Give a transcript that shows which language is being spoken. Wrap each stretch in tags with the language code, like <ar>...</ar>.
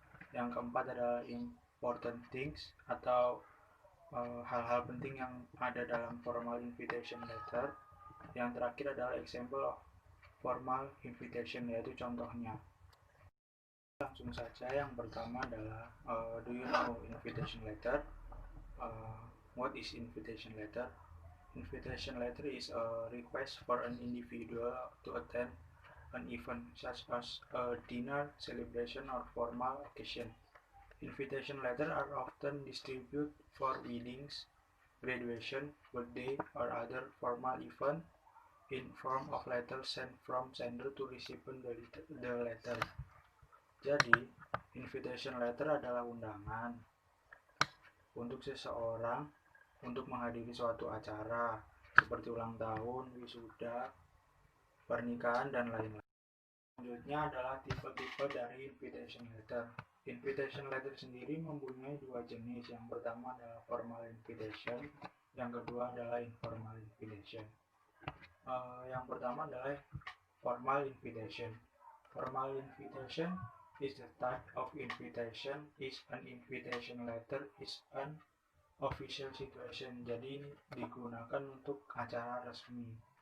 <id>Yang keempat adalah</id> <en>important things</en> <id>atau hal-hal penting yang ada dalam formal invitation letter. Yang terakhir adalah</id> <en>example of formal invitation,</en> <id>yaitu contohnya. Langsung saja, yang pertama adalah</id> <en>do you know invitation letter? What is invitation letter? Invitation letter is a request for an individual to attend an event such as a dinner, celebration, or formal occasion. Invitation letters are often distributed for weddings, graduation, birthday, or other formal event in form of letter sent from sender to recipient the letter.</en> <id>Jadi, invitation letter adalah undangan untuk seseorang untuk menghadiri suatu acara seperti ulang tahun, wisuda, pernikahan, dan lain-lain. Selanjutnya adalah tipe-tipe dari invitation letter. Invitation letter sendiri mempunyai dua jenis. Yang pertama adalah formal invitation, yang kedua adalah informal invitation. Yang pertama adalah formal invitation.</id> <en>Formal invitation is the type of invitation. Is an invitation letter is an official situation.</en> <id>Jadi ini digunakan untuk acara resmi.</id>